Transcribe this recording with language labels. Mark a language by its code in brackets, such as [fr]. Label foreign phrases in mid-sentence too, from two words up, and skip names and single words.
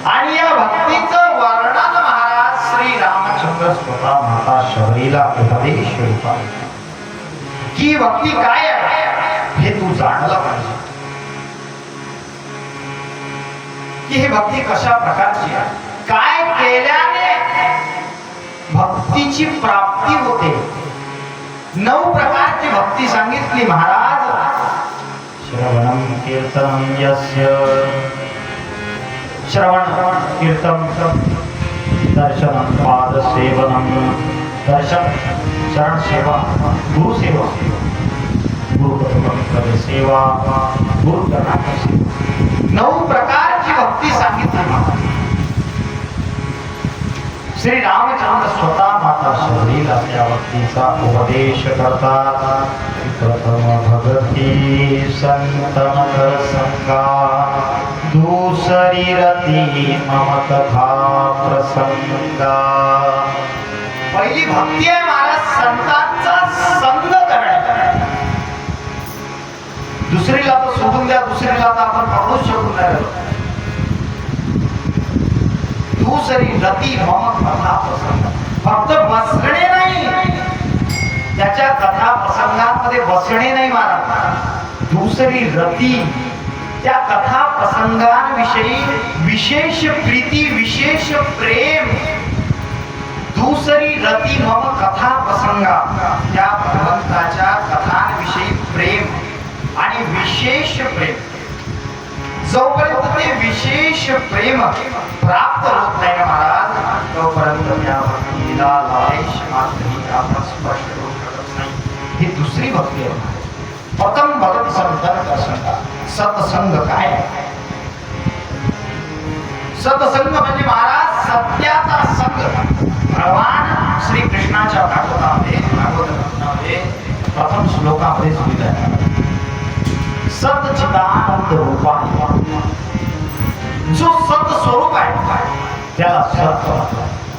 [mr] आणि या भक्तीचं वर्णन महाराज श्री रामचंद्र स्वतः माता शबरीला उपदेश रूपात, की भक्ती काय आहे हे तू जाणलं पाहिजे, की ही भक्ती कशा प्रकारची आहे, काय केल्याने भक्तीची प्राप्ती होते. 9 प्रकारची भक्ती सांगितली महाराज. [sa] श्रवणं कीर्तनं यस्य, श्रवण कीर्तन दर्शनं पादसेवनं, [mr] दर्शन चरण सेवा, गुरु सेवा, गुरु सेवा, गुरु सेवा. 9 प्रकारची भक्ती सांगितली. श्री रामचंद्र स्वतः माता शबरीला त्या भक्तीचा उपदेश करतात. [awa] प्रथम भगती संतन कर संगा, दुसरी रती मम कथा प्रसंगा. [mr] पहिली भक्ती आहे महाराज संतांचा संग करणे. दुसरीला तर सोडून द्या, दुसरीला तर आपण पकडूच शकू नाही. [awa] दुसरी रती मम कथा प्रसंग, [mr] फक्त बसणे नाही, त्याच्या कथा प्रसंगांमध्ये बसणे नाही महाराज. दुसरी रती, त्या कथा प्रसंगांविषयी विशेष प्रीती, विशेष प्रेम. [awa] दुसरी रती मम कथा प्रसंगा, [mr] त्या भगवंताच्या कथांविषयी प्रेम आणि विशेष प्रेम. जोपर्यंत ते विशेष प्रेम प्राप्त होत नाही महाराज, तोपर्यंत त्या भक्तीला लायश मात्र आपण स्पष्ट करू शकत नाही. ही दुसरी भक्ती आहे. [awa] प्रथम भगत संतन प्रसंग. [mr] सत्संग काय आहे? सत्संग म्हणजे महाराज सत्याचा संग. भगवान श्री कृष्णाच्या भागवतामध्ये प्रथम श्लोकामध्ये सांगितलं आहे, [sa] सच्चिदानंद रूपाय, [mr] जो सत स्वरूप आहे त्याला सत म्हणतात.